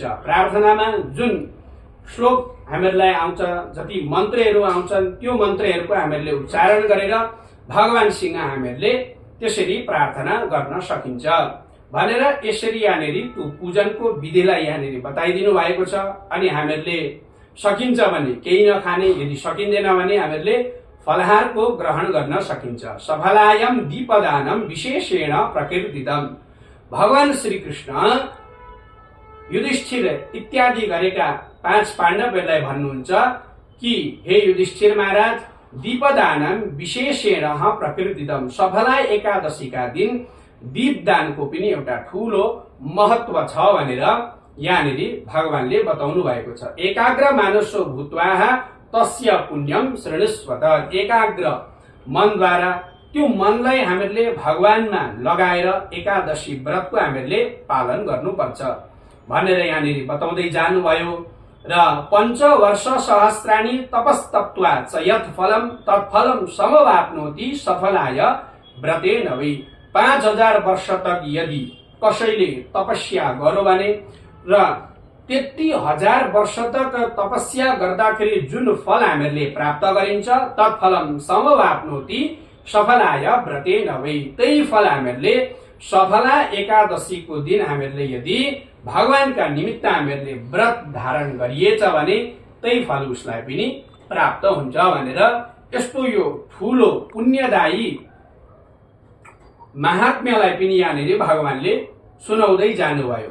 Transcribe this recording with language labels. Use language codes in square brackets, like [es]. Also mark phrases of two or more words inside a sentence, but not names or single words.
[ne] प्रार्थनामा जुन श्लोक हामीहरूलाई आउँछ, जति मन्त्रहरू आउँछन् त्यो मन्त्रहरूको हामीहरूले उच्चारण गरेर भगवानसँग हामीहरूले त्यसरी प्रार्थना गर्न सकिन्छ भनेर यसरी यहाँनिर त्यो पूजनको विधिलाई यहाँनिर बताइदिनु भएको छ। अनि हामीहरूले सकिन्छ भने केही नखाने, यदि सकिँदैन भने हामीहरूले फलहारको ग्रहण गर्न सकिन्छ। [sa] सफलायम दीपदानम विशेषेण प्रकीर्तितम। [ne] भगवान श्री कृष्ण युधिष्ठिर इत्यादि गरेका 5 पाण्डवहरूलाई भन्नुहुन्छ कि हे युधिष्ठिर महाराज, [sa] दीपदानम विशेषेण प्रकृतिदम, [ne] सफला एकादशीका दिन दीपदानको पनि एउटा ठूलो महत्व छ भनेर यहाँनिर भगवानले बताउनु भएको छ। [sa] एकाग्र मानसो भूत्वा तस्य पुण्यम श्रेणुस्वत, [ne] एकाग्र मनद्वारा त्यो मनलाई हामीले भगवानमा लगाएर एकादशी व्रतको हामीले पालन गर्नुपर्छ भनेर यहाँनिर बताउँदै जानुभयो। [sa] र 5 वर्ष सहस्राणि तपस्तप्त्वा च यत् फलम तत्फलम समवाप्नोति सफलाय व्रतेन वै, [ne] 5000 वर्ष तक यदि कसैले तपस्या गर्यो भने र 33,000 वर्ष तक तपस्या गर्दाखेरि जुन फल हामीले प्राप्त गरिन्छ, [sa] तत्फलम समवाप्नोति सफलाय व्रतेन वै, [ne] त्यही फल हामीले सफला एकादशीको दिन हामीले यदि भगवानका निमित्त हामीले व्रत धारण गरिएछ भने त्यही फल उसलाई पनि प्राप्त हुन्छ भनेर यस्तो यो ठूलो पुण्यदायी महात्म्यलाई पनि यहाँनिर भगवानले सुनाउँदै जानुभयो।